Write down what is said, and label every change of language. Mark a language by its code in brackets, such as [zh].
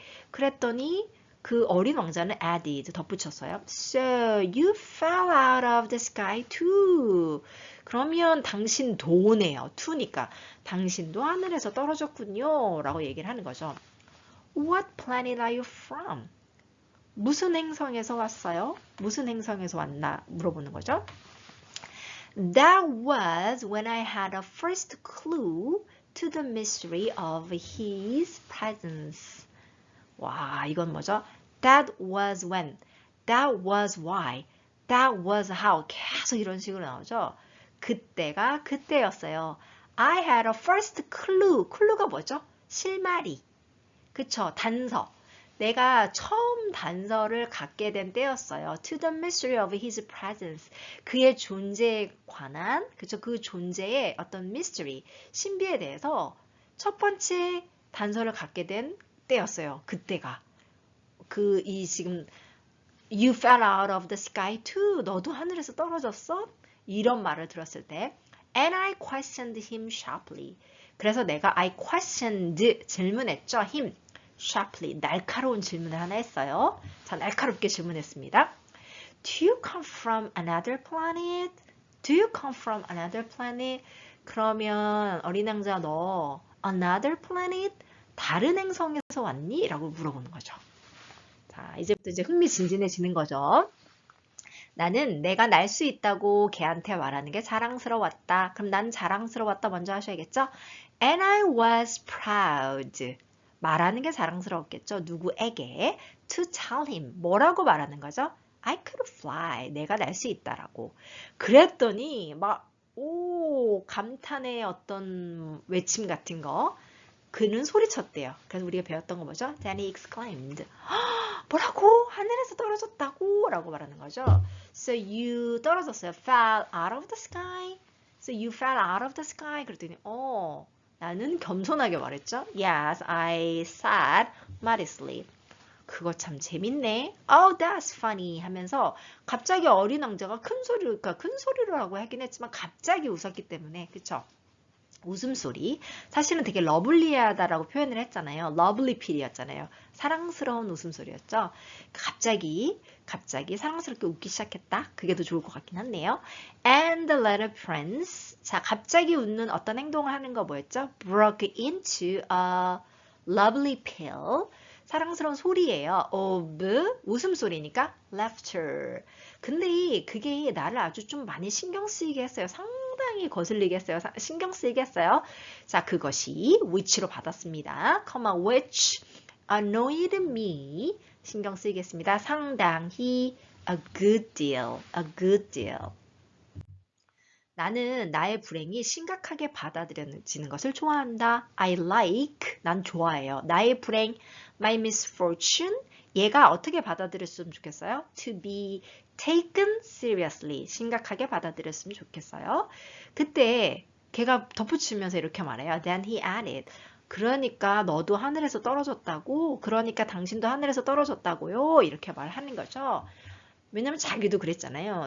[ko] 그랬더니 그 어린 왕자는 added 덧붙였어요. [en] So you fell out of the sky too. [ko] 그러면 당신도네요. to니까 당신도 하늘에서 떨어졌군요. 라고 얘기를 하는 거죠. [en] What planet are you from? [ko] 무슨 행성에서 왔어요? 무슨 행성에서 왔나 물어보는 거죠. [en] That was when I had a first clue to the mystery of his presence. [ko] 와, 이건 뭐죠? [en] That was when, that was why, that was how [ko] 계속 이런 식으로 나오죠. 그때가 그때였어요. [en] I had a first clue. [ko] clue가 뭐죠? 실마리. 그쵸? 단서. 내가 처음 단서를 갖게 된 때였어요. [en] To the mystery of his presence. [ko] 그의 존재에 관한, 그쵸? 그 존재의 어떤 mystery, 신비에 대해서 첫 번째 단서를 갖게 된 때였어요. 그때가. [en] 지금 You fell out of the sky too. [ko] 너도 하늘에서 떨어졌어? 이런 말을 들었을 때 [en] And I questioned him sharply. [ko] 그래서 내가 [en] I questioned, [ko] 질문했죠. him, sharply, 날카로운 질문을 하나 했어요. 자, 날카롭게 질문했습니다. [en] Do you come from another planet? Do you come from another planet? [ko] 그러면 어린왕자 너 [en] another planet? [ko] 다른 행성에서 왔니? 라고 물어보는 거죠. 자, 이제부터 이제 흥미진진해지는 거죠. 나는 내가 날 수 있다고 걔한테 말하는 게 자랑스러웠다. 그럼 난 자랑스러웠다 먼저 하셔야겠죠? [en] And I was proud. [ko] 말하는 게 자랑스러웠겠죠? 누구에게? [en] To tell him. [ko] 뭐라고 말하는 거죠? [en] I could fly. [ko] 내가 날 수 있다라고. 그랬더니 막 감탄의 어떤 외침 같은 거 그는 소리쳤대요. 그래서 우리가 배웠던 거 뭐죠? [en] Then he exclaimed. [ko] 뭐라고? 하늘에서 떨어졌다고? 라고 말하는 거죠. [en] So you [ko] 떨어졌어요. [en] Fell out of the sky. So you fell out of the sky. [ko] 그랬더니 나는 겸손하게 말했죠. [en] Yes, I said modestly. [ko] 그거 참 재밌네. [en] Oh, that's funny [ko] 하면서 갑자기 어린 왕자가 큰 소리로 하고 하긴 했지만 갑자기 웃었기 때문에 그쵸? 웃음소리. 사실은 되게 러블리하다라고 표현을 했잖아요. lovely 필이었잖아요. 사랑스러운 웃음소리였죠. 갑자기 사랑스럽게 웃기 시작했다. 그게 더 좋을 것 같긴 한데요. And the little prince. 자, 갑자기 웃는 어떤 행동을 하는 거 뭐였죠? [en] broke into a lovely peal. [ko] 사랑스러운 소리예요. of 웃음소리니까 laughter. 근데 그게 나를 아주 좀 많이 신경 쓰이게 했어요. 상당히 거슬리게 했어요. 신경 쓰이게 했어요. 자, 그것이 which로 받았습니다. [en] which annoyed me. [ko] 신경 쓰이겠습니다. [en] 상당히 a good deal. [ko] 나는 나의 불행이 심각하게 받아들여지는 것을 좋아한다. [en] I like, [ko] 난 좋아해요. 나의 불행, my misfortune, 얘가 어떻게 받아들였으면 좋겠어요? [en] To be taken seriously, [ko] 심각하게 받아들였으면 좋겠어요. 그때 걔가 덧붙이면서 이렇게 말해요. [en] Then he added, [ko] 그러니까 너도 하늘에서 떨어졌다고? 그러니까 당신도 하늘에서 떨어졌다고요? 이렇게 말하는 거죠. 왜냐면 자기도 그랬잖아요.